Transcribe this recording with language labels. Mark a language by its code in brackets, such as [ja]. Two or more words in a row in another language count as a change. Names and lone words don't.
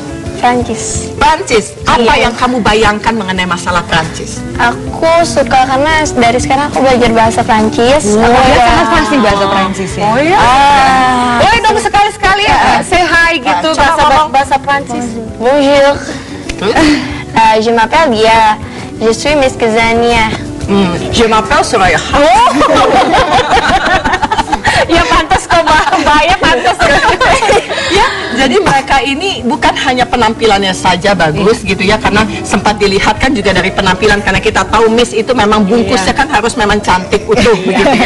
[id] Prancis. Apa yang kamu bayangkan mengenai masalah Prancis? Aku suka karena dari sekarang aku belajar bahasa Prancis. Sangat fasih bahasa Prancis ya. Boleh dong sekali-sekali [en] say hi [id] gitu bahasa Prancis. [fr] Bonjour. Je m'appelle Dia. Je suis Miss Kidzania. Je m'appelle Soraya. [id] Ya pantas kok Mbak, ya pantas. Ya, jadi mereka Dia ini bukan hanya penampilannya saja bagus gitu ya, karena sempat dilihat kan juga dari penampilan, karena kita tahu Miss itu memang bungkusnya kan harus memang cantik utuh begitu ya.